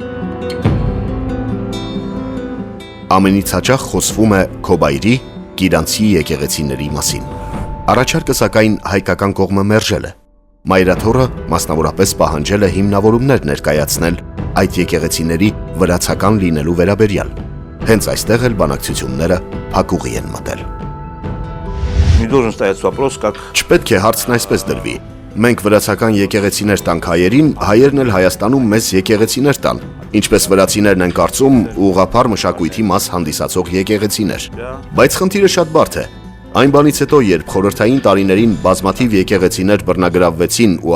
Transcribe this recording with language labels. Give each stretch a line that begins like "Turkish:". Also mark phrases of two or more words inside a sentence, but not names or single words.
Armenian: Ամենից հաճախ խոսվում է Քոբայրի, Կիրանցի եկեղեցիների մասին։ Առաջարկը սակայն հայկական կողմը մերժել է։ Մայրաթորը մասնավորապես պահանջել է հիմնավորումներ ներկայացնել այդ եկեղեցիների վրացական լինելու վերաբերյալ։ Հենց այստեղ էլ բանակցությունները փակուղի են մտել։
Russian: Не должен стоять вопрос, как
Armenian: Չպետք է հարցն այսպես դրվի։ Մենք վրացական եկեղեցիներ տանք հայերին, հայերն էլ Հայաստանում մեզ եկեղեցիներ տան, ինչպես վրացիներն են կարծում ուղղափառ մշակույթի մաս հանդիսացող եկեղեցիներ։ Բայց խնդիրը շատ բարդ է։ Այն բանից հետո, երբ խորհրդային տարիներին բազմաթիվ եկեղեցիներ բռնագրավվեցին ու